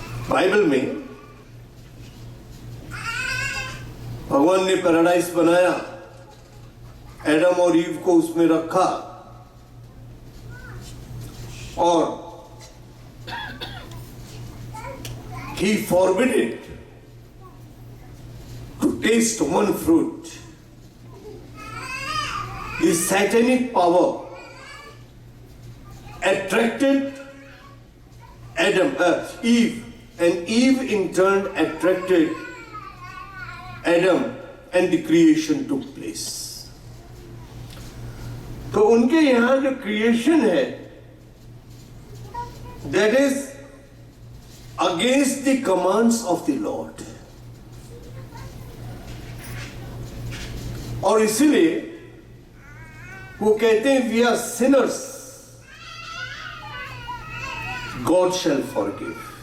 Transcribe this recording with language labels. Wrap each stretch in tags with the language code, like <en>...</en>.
<hi>Bible में भगवान ने पैराडाइज बनाया, एडम और ईव को उसमें रखा और</hi> <en>he forbidden to taste one fruit. The satanic power attracted Eve, and Eve in turn attracted Adam, and the creation took place.</en> <hi>तो उनके यहां जो क्रिएशन है</hi> <en>that is against the commands of the Lord.</en> <hi>और इसीलिए वो कहते हैं</hi> <en>we are sinners, God shall forgive.</en>